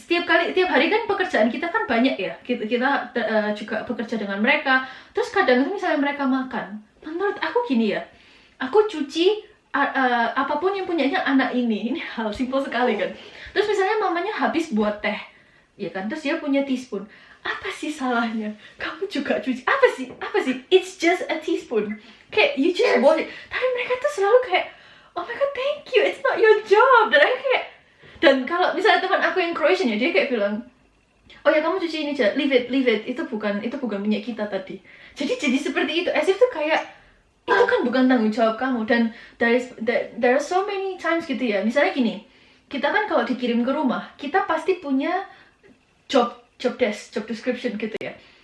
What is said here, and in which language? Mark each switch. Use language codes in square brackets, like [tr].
[id] Tiap hari kan pekerjaan kita kan banyak ya, kita juga bekerja dengan mereka. Terus kadang itu misalnya mereka makan, menurut aku gini ya, aku cuci apapun yang punyanya anak ini hal simpel sekali kan. Terus misalnya mamanya habis buat teh, ya kan, terus dia punya teaspoon, apa sih salahnya kamu juga cuci? Apa sih [en] it's just a teaspoon, [id] kayak [en] you just wash it. [id] Tapi mereka tuh selalu kayak [en] oh my god thank you, it's not your job. [id] Dan aku kayak, dan kalau misalnya teman aku yang Croatian ya, dia kayak bilang oh ya kamu cuci ini aja, [en] leave it, [id] itu bukan minyak kita tadi. Jadi seperti itu, as if tuh kayak itu kan bukan tanggung jawab kamu. Dan [en] there are so many times [id] gitu ya, misalnya gini, kita kan kalau dikirim ke rumah, kita pasti punya job description gitu ya.